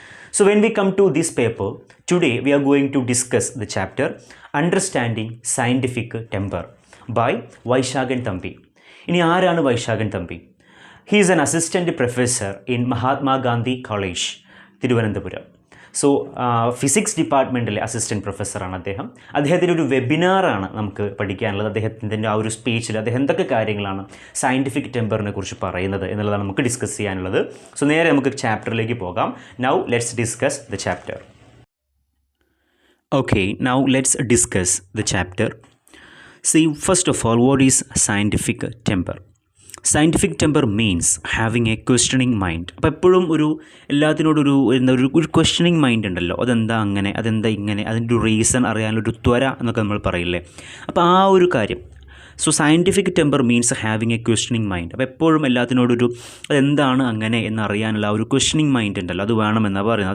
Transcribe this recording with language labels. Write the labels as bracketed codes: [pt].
[en] So when we come to this paper, today we are going to discuss the chapter Understanding Scientific Temper by Vaishagan Thambi. [ml] ഇനി ആരാണ് Vaisakhan Thampi? [en] He is an assistant professor in Mahatma Gandhi College, [ml] Thiruvananthapuram. So physics ഡിപ്പാർട്ട്മെൻറ്റിലെ assistant പ്രൊഫസറാണ് അദ്ദേഹം. അദ്ദേഹത്തിൻ്റെ ഒരു വെബിനാറാണ് നമുക്ക് പഠിക്കാനുള്ളത്. അദ്ദേഹത്തിൻ്റെ ആ ഒരു സ്പീച്ചിൽ അദ്ദേഹം എന്തൊക്കെ കാര്യങ്ങളാണ് സയൻറ്റിഫിക് ടെമ്പറിനെ കുറിച്ച് പറയുന്നത് എന്നുള്ളതാണ് നമുക്ക് ഡിസ്കസ് ചെയ്യാനുള്ളത്. സോ നേരെ നമുക്ക് ചാപ്റ്ററിലേക്ക് പോകാം. [en] Now let's discuss the chapter. Okay, now let's discuss the chapter. See, first of all, what is scientific temper? Scientific temper means having a questioning mind. [ml] അപ്പോൾ എപ്പോഴും എല്ലാത്തിനോടൊരു ഒരു ക്വസ്റ്റനിങ് മൈൻഡ് ഉണ്ടല്ലോ. അതെന്താ അങ്ങനെ, അതെന്താ ഇങ്ങനെ, അതിൻ്റെ ഒരു റീസൺ അറിയാനൊരു ത്വര എന്നൊക്കെ നമ്മൾ പറയില്ലേ. അപ്പോൾ ആ ഒരു കാര്യം. So [en] Scientific temper means having a questioning mind. [ml] അപ്പോൾ എപ്പോഴും എല്ലാത്തിനോടൊരു അതെന്താണ് അങ്ങനെ എന്നറിയാനുള്ള ആ ഒരു ക്വസ്റ്റനിങ് മൈൻഡ് ഉണ്ടല്ലോ, അത് വേണമെന്നാണ് പറയുന്നത്.